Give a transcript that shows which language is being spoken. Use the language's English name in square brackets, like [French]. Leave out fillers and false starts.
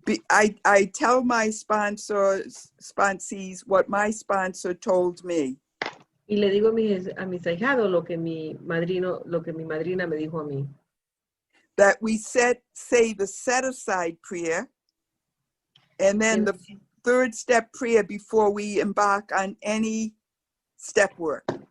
[English] I tell my sponsees what my sponsor told me. [Spanish] Y le digo a mis ahijados lo que mi madrina me dijo a mí. [English] That we say the set aside prayer, and then the third step prayer before we embark on any step work.